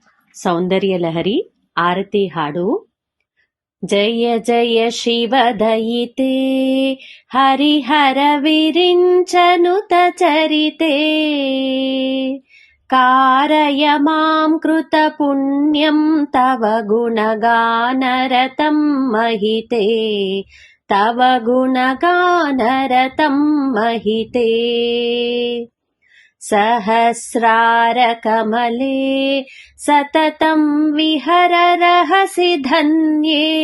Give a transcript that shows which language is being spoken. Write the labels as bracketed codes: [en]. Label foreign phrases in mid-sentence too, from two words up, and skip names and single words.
[kn] ಸೌಂದರ್ಯಲಹರಿ ಆರತಿ ಹಾಡು. [sa] ಜಯ ಜಯ ಶಿವದಯಿತೆ ಹರಿಹರ ವಿರಿಂಚನುತ ಚರಿತೆ कारय मां कृत पुण्यं तव गुणगानरतं महिते तव गुणगानरतं महिते सहस्रारकमले सततं विहर रहसि धन्ये